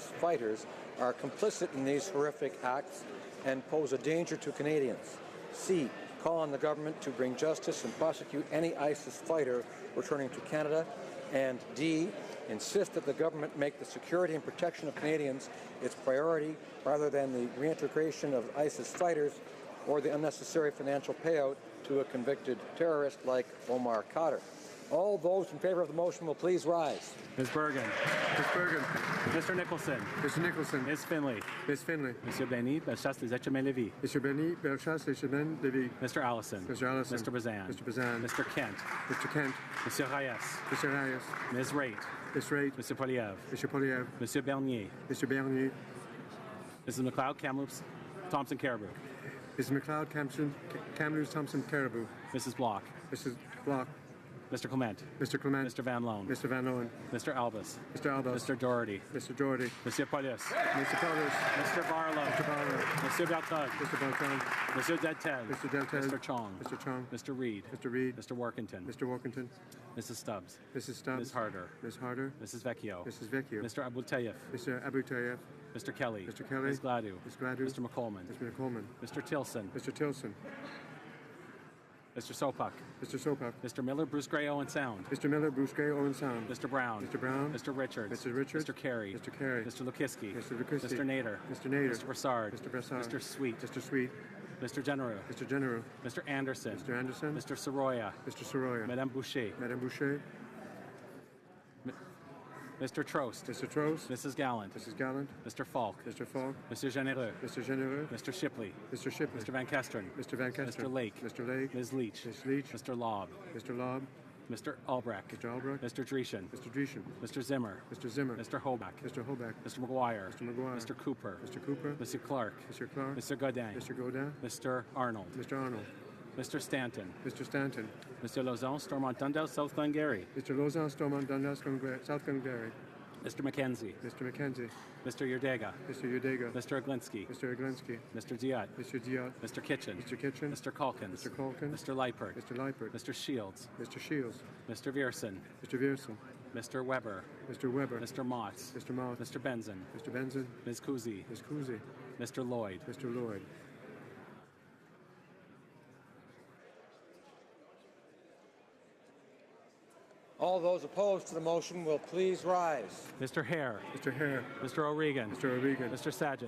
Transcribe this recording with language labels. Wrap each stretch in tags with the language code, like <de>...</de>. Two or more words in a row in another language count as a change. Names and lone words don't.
<en>fighters are complicit in these horrific acts and pose a danger to Canadians, C, call on the government to bring justice and prosecute any ISIS fighter returning to Canada, and D, insist that the government make the security and protection of Canadians its priority rather than the reintegration of ISIS fighters or the unnecessary financial payout to a convicted terrorist like Omar Khadr. All those in favor of the motion will please rise. Ms. Bergen. Ms. Bergen. Mr. Nicholson. Mr. Nicholson. Ms. Finley. Ms. Finley. Monsieur Benny, Bellechasse, Les Etchemins-Lévis. Mr. Benny, Bellechasse, Les Etchemins-Lévis. Mr. Allison. Mr. Allison. Mr. Bazan. Mr. Bazan. Mr. Kent. Mr. Kent. Monsieur Reyes. Mr. Reyes. Ms. Raitt. Ms. Raitt. Mr. Poliev. Mr. Poliev. Monsieur Bernier. Mr. Bernier. Mrs. McLeod, Kamloops, Thompson, Caribou. Mrs. McLeod, Kamloops, Thompson, Caribou. Mrs. Block. Mrs. Block. Mr. Clement. Mr. Clement. Mr. Van Loan. Mr. Van Loan. Mr. Albus. Mr. Albus. Mr. Doherty. Mr. Doherty. Monsieur Paulus. Mr. Paulus. Mr. Barlow. Mr. Barlow. Monsieur Bertrand. Mr. Bertrand. Monsieur Deltel. Mr. Deltel. Mr. Chong. Mr. Chong. Mr. Reid. Mr. Reid. Mr. Workington. Mr. Workington. Mrs. Stubbs. Mrs. Stubbs. Ms. Harder. Ms. Harder. Mrs. Vecchio. Mrs. Vecchio. Mr. Abultayev. Mr. Abutayev. Mr. Kelly. Mr. Kelly. Ms. Gladue. Ms. Gladue. Mr. McColman. Mr. McColman. Mr. Tilson. Mr. Tilson. Mr. Sopak. Mr. Sopak. Mr. Miller, Bruce Gray, Owen Sound. Mr. Miller, Bruce Gray, Owen Sound. Mr. Brown. Mr. Brown. Mr. Richards. Mr. Richards. Mr. Carey. Mr. Carey. Mr. Lukiski. Mr. Lukiski. Mr. Nader. Mr. Nader. Mr. Brassard. Mr. Brassard. Mr. Sweet. Mr. Sweet. Mr. General. Mr. General. Mr. Anderson. Mr. Anderson. Mr. Soroya. Mr. Soroya. Madame Boucher. Madame Boucher. Mr. Trost. Mr. Trost. Mrs. Gallant. Mrs. Gallant. Mr. Falk. Mr. Falk. Mr. Genereux. Mr. Genereux. Mr. Shipley. Mr. Shipley. Mr. Van Kesteren. Mr. Van Kesteren. Mr. Lake. Mr. Lake. Ms. Leach. Ms. Leach. Mr. Lobb. Mr. Lobb. Mr. Albrecht. Mr. Albrecht. Mr. Dreeshen. Mr. Dreeshen. Mr. Zimmer. Mr. Zimmer. Mr. Hoback. Mr. Hoback. Mr. McGuire. Mr. McGuire. Mr. Cooper. Mr. Cooper. Mr. Clark. Mr. Clark. Mr. Godin. Mr. Godin. Mr. Arnold. Mr. Arnold. Mr. Stanton. Mr. Stanton. Mr. Lauzon, Stormont Dundas, South Glengarry. Mr. Lauzon, Stormont Dundas, South Glengarry. Mr. McKenzie. Mr. McKenzie. Mr. Yerdega. Mr. Udega. Mr. Aglinski. Mr. Aglinski. Mr. Diot. Mr. Diot. Mr. Kitchen. Mr. Kitchen. Mr. Calkins. Mr. Calkins. Mr. Leipert. Mr. Leipert. Mr. Shields. Mr. Shields. Mr. Vierson. Mr. Vierson. Mr. Weber. Mr. Weber. Mr. Motts. Mr. Mott. Mr. Benson. Mr. Benson. Ms. Kuzi. Ms. Kuzi. Mr. Lloyd. Mr. Lloyd. All those opposed to the motion will please rise. Mr. Hare. Mr. Hare. Mr. O'Regan. Mr. O'Regan. Mr. Sajan.</en>